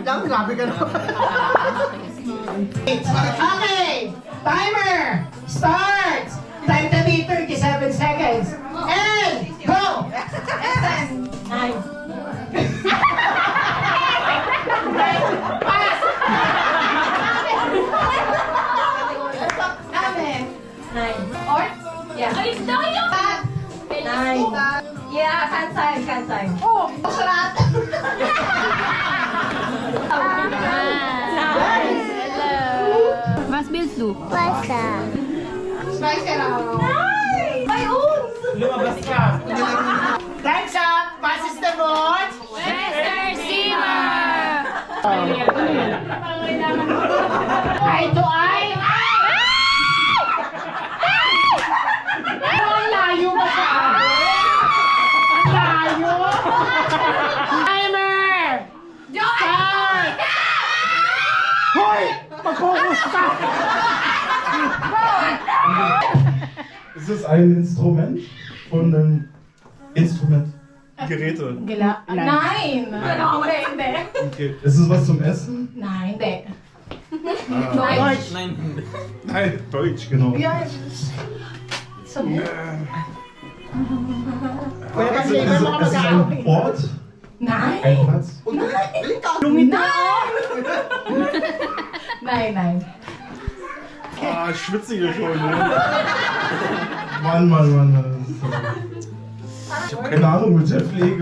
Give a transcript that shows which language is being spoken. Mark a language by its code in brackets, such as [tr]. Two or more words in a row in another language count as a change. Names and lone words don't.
[tl] Lang, grabe ka na. [en] Okay, timer starts. Time to be 37 seconds. And go! Yeah, cancel. [de] Was willst du? [tl] Lumabas ka. [en] Time's up. Passes the vote. Mr. Zimmer! Eye to eye. [tl] Ang layo ba sa akin? Ang layo. Timer. Start. Hoy! Mag-focus ka! [de] Ist es ein Instrument von einem Instrument? Geräte. Nein! Hindi. Okay. Ist es was zum Essen? Nein, hindi. Deutsch. Nein, Deutsch, genau. [tl] Wala [de] Ist, [tl] kasi [de] es, [tl] iba mga [de] ist es ein Ort? Nein! Ein Platz? Nein! Ah, ich schwitze hier schon. Ne? Mann. Ich habe keine Ahnung mit der Pflege.